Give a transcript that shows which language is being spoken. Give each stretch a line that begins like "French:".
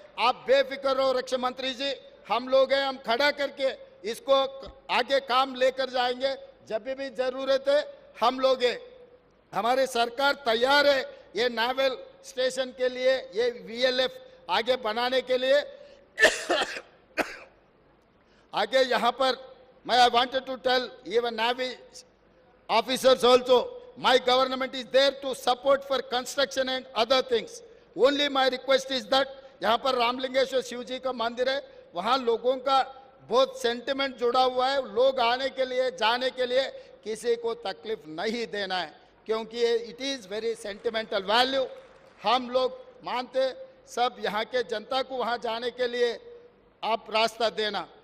Hindi: आप बेफिक्र रहो रक्षा मंत्री जी, हम लोग हैं, हम खड़ा करके इसको आगे काम लेकर जाएंगे. जब भी जरूरत है हम लोग हैं, हमारी सरकार तैयार है ये नावल स्टेशन के लिए, ये VLF आगे बनाने के लिए. आगे यहाँ पर मैं
English: I wanted to tell even Navy officers also, my government is there to support for construction and other things. Only my request is that
Hindi: यहाँ पर रामलिंगेश्वर शिव जी का मंदिर है, वहाँ लोगों का बहुत सेंटिमेंट जुड़ा हुआ है. लोग आने के लिए जाने के लिए किसी को तकलीफ नहीं देना है, क्योंकि
English: It is very sentimental value.
Hindi: हम लोग मानते सब यहाँ के जनता को वहाँ जाने के लिए आप रास्ता देना.